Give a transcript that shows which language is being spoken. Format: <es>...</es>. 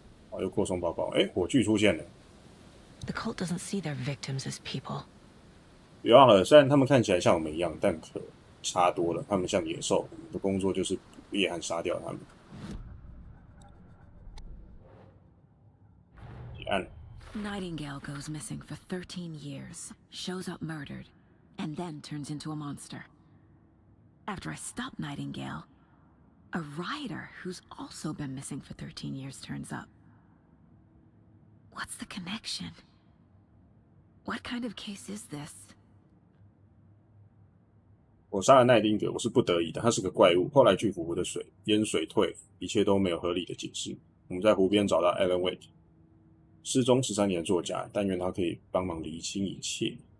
<zh>哦，又扩充包包，哎，火炬出现了。</zh> <en>The cult doesn't see their victims as people.</en> <zh>别忘了，虽然他们看起来像我们一样，但可差多了。他们像野兽，我们的工作就是捕猎和杀掉他们。结案。</zh> <en>Nightingale goes missing for 13 years, shows up murdered, and then turns into a monster. After I stop Nightingale, a rider who's also been missing for 13 years turns up. What's the connection? What kind of case is this?</en> <zh>我杀了奈丁格，我是不得已的。他是个怪物。后来巨湖湖的水淹水退，一切都没有合理的解释。我们在湖边找到 Alan Wake， 失踪13年的作家，但愿他可以帮忙厘清一切。</zh>